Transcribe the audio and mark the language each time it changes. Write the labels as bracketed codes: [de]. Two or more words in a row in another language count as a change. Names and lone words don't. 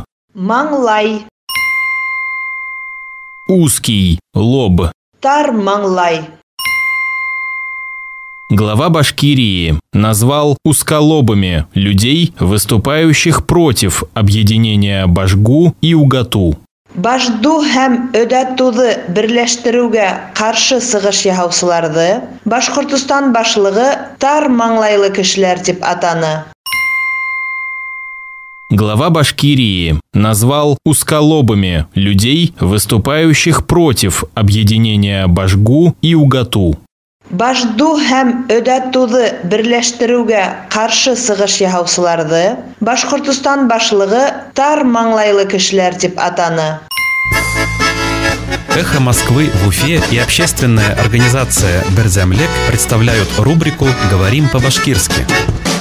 [ba] Маңлай. [ru] Узкий лоб. [ba] Тар маңлай. [ru] Глава Башкирии назвал узколобыми людей, выступающих против объединения Башгу и Угату. [ba] Башду һәм Өдәтуҙы берләштереүгә ҡаршы сығыш яһаусыларҙы Башҡортостан башлығы тар маңлайлы кешеләр дип атаны. [ru] Глава Башкирии назвал узколобыми людей, выступающих против объединения Башгу и Угату. [ba] Башду һәм Өдәтуҙы берләштереүгә ҡаршы сығыш яһаусыларҙы Башҡортостан башлығы тар маңлайлы кешеләр дип атаны. [ru] «Эхо Москвы» в Уфе и общественная организация «Берзямлек» представляют рубрику «Говорим по-башкирски».